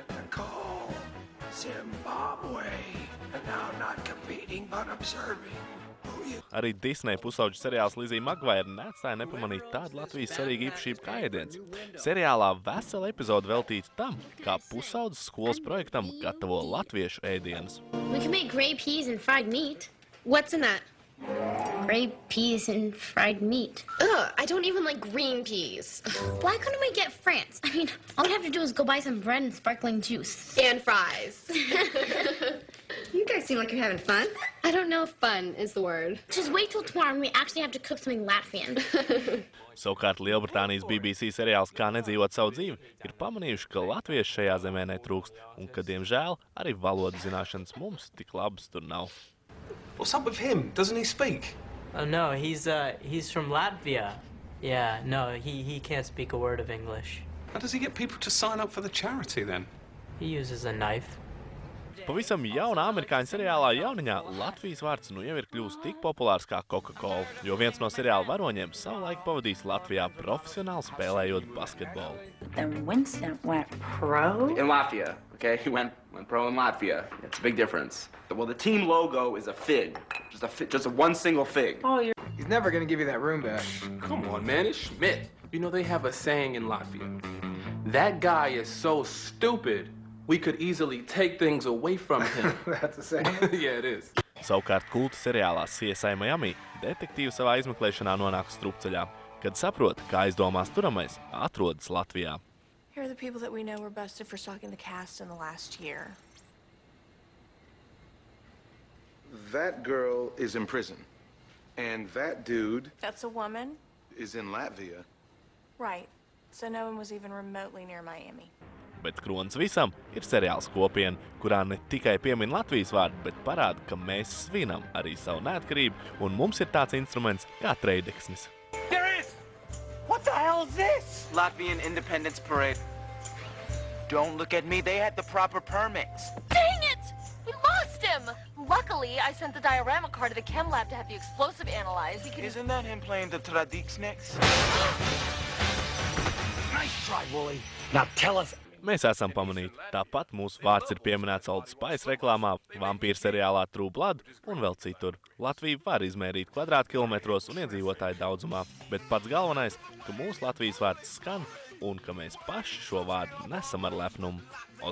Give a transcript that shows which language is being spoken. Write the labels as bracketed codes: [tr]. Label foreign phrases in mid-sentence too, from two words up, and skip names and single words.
[lv] Arī Disney pusauģu seriāls Lizzie McGuire neatstāja nepamanīt tādu Latvijas svarīgu īpašību kā ēdiens. Seriālā vesela epizode veltīta tam, kā pusaudzes skolas projektam gatavo latviešu ēdienus. [en] We can make gray peas and fried meat. What's in that? Gray peas and fried meat. Ugh, I don't even like green peas. Why couldn't we get France? I mean, all we have to do is go buy some bread and sparkling juice. And fries. You guys seem like you're having fun. I don't know if fun is the word. Just wait till tomorrow and we actually have to cook something Latvian. [lv] Savukārt Lielbritānijas BBC seriāls Kā nedzīvot savu dzīvi ir pamanījuši, ka latvieši šajā zemē netrūkst un ka, diemžēl, arī valodu zināšanas mums tik labas tur nav. [en] What's up with him? Doesn't he speak? Oh no, he's from Latvia. Yeah, no, he can't speak a word of English. How does he get people to sign up for the charity then? He uses a knife. [lv] Pavisam jaunā amerikāņu seriālā Jauniņā Latvijas vārds nu jau ir kļūst tik populārs kā Coca-Cola, jo viens no seriāla varoņiem savulaik pavadījis Latvijā profesionāli spēlējot basketbolu. [en] Then Vincent went pro? In Latvia, okay? He went pro in Latvia. It's a big difference. Well, the team logo is a fig. Just one single fig. Oh, He's never gonna give you that room back. Come on, man, it's Schmidt. You know, they have a saying in Latvia. That guy is so stupid, we could easily take things away from him. That's a saying? Yeah, it is. [lv] Savukārt kulta seriālā CSI Miami detektīvi savā izmeklēšanā nonāk strupceļā, kad saprot, ka aizdomās turamais atrodas Latvijā. [en] Here are the people that we know were busted for stalking the cast in the last year. That girl is in prison. And that dude... That's a woman? ...is in Latvia. Right. So no one was even remotely near Miami. [lv] Bet kronis visam ir seriāls Kopiena, kurā ne tikai piemin Latvijas vārdu, bet parāda, ka mēs svinam arī savu neatkarību, un mums ir tāds instruments kā trejdeksnis. [en] There is! What the hell is this? Latvian Independence Parade. Don't look at me, they had the proper permits. Dang it! We lost him! Luckily, I sent the diorama car to the chem lab to have the explosive analyzed. Isn't that him playing the Tradiksniks? Nice try, Wooly. Now tell us [lv] Mēs esam pamanīti. Tāpat mūsu vārds ir pieminēts Old Spice reklāmā, vampīru seriālā True Blood un vēl citur. Latviju var izmērīt kvadrātkilometros un iedzīvotāju daudzumā, bet pats galvenais, ka mūsu Latvijas vārds skan un ka mēs paši šo vārdu nesam ar lepnumu.